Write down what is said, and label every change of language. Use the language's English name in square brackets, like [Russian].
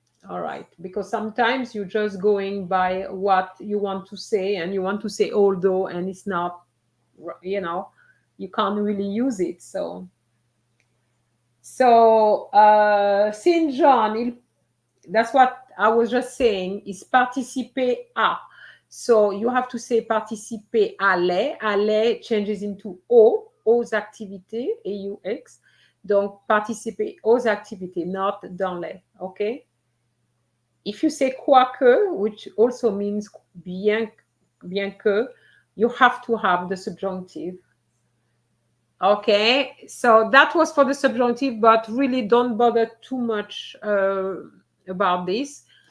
[English] All right, because sometimes you're just going by what you want to say and you want to say although and it's not, you can't really use it. So Saint John, that's what I was just saying, is participer à. So you have to say participer à les. À les changes into aux activités, AUX. [French] Donc, participer aux activités, [English] not [French] dans les, okay? [English] If you say quoique, which also means bien que, you have to have the subjunctive. Okay, so that was for the subjunctive, but really don't bother too much about this.